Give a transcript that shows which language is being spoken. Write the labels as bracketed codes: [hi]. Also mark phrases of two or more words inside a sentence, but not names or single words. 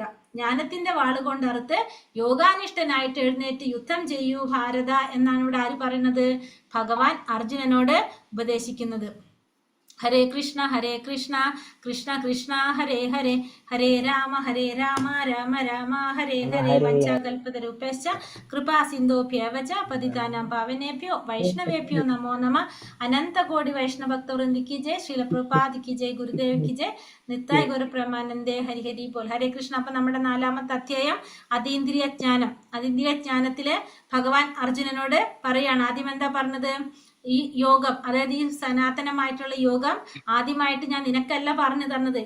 [ml] ജ്ഞാനത്തിന്റെ വാള് കൊണ്ടറുത്ത് യോഗാനിഷ്ഠനായിട്ട് എഴുന്നേറ്റ് യുദ്ധം ചെയ്യൂ ഭാരത എന്നാണ് ഇവിടെ ആര് പറയുന്നത്? ഭഗവാൻ അർജുനനോട് ഉപദേശിക്കുന്നത്. [sa] ഹരേ കൃഷ്ണ കൃഷ്ണ കൃഷ്ണ ഹരേ ഹരേ, ഹരേ രാമ രാമ രാമ ഹരേ ഹരേ. വഞ്ചകൽപതരൂപശ്ച കൃപാ സിന്ധോഭ്യവച പതിതാനാം പാവനേഭ്യോ വൈഷ്ണവേഭ്യോ നമോ നമ. [hi] अनन्तकोटि वैष्णवभक्तवृन्दि की जय, श्रील प्रभुपादि की जय, गुरुदेव की जय, नित्ताय गुरुप्रमानन्दे हरि हरि बोल. [sa] ഹരേ കൃഷ്ണ. [ml] അപ്പൊ നമ്മുടെ 4ാമത്തെ അധ്യായം അതീന്ദ്രിയ ജ്ഞാനം. അതീന്ദ്രിയ ജ്ഞാനത്തില് ഭഗവാൻ അർജുനനോട് പറയാണ്. ആദ്യം എന്താ പറഞ്ഞത്? ഈ യോഗം, അതായത് ഈ സനാതനമായിട്ടുള്ള യോഗം ആദ്യമായിട്ട് ഞാൻ നിനക്കല്ല പറഞ്ഞു തന്നത്.